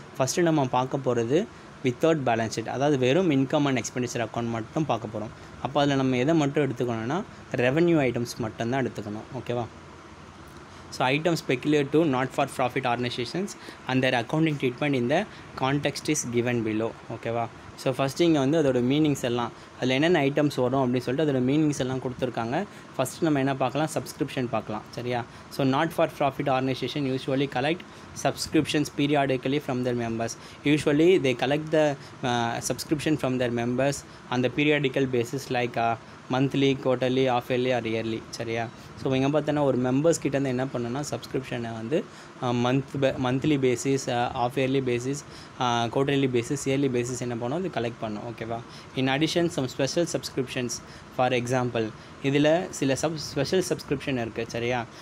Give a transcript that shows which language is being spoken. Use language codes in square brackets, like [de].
[ta] First நம்ம பார்க்க போகிறது வித்தவுட் பேலன்ஸ் ஷீட், அதாவது வெறும் இன்கம் அண்ட் எக்ஸ்பெண்டிச்சர் அக்கௌண்ட் மட்டும் பார்க்க போகிறோம். அப்போ அதில் நம்ம எதை மட்டும் எடுத்துக்கணும்னா ரெவன்யூ ஐட்டம்ஸ் மட்டும்தான் எடுத்துக்கணும். ஓகேவா? [en] So items peculiar to not for profit organizations and their accounting treatment in the context is given below. [ta] ஓகேவா? ஸோ ஃபஸ்ட்டு இங்கே வந்து அதோட மீனிங்ஸ் எல்லாம் அதில் என்னென்ன ஐட்டம்ஸ் வரும் அப்படின்னு சொல்லிட்டு அதோட மீனிங்ஸ் எல்லாம் கொடுத்துருக்காங்க. ஃபஸ்ட்டு நம்ம என்ன பார்க்கலாம், சப்ஸ்கிரிப்ஷன் பார்க்கலாம். சரியா? [en] So not for profit organisation usually collect subscriptions periodically from their members. Usually they collect the subscription from their members on the periodical basis like monthly, quarterly, half yearly or yearly. [ta] சரியா? So இங்கே பார்த்தோன்னா ஒரு members கிட்டேருந்து என்ன பண்ணணும்னா சப்ஸ்கிரிப்ஷனை வந்து monthly basis, half yearly basis, quarterly basis, yearly basis என்ன பண்ணோம், அது கலெக்ட் பண்ணோம். ஓகேவா? [en] In addition some special subscriptions. For example [ta] இதில் சில ஸ்பெஷல் சப்ஸ்கிரிப்ஷன் இருக்குது. சரியா?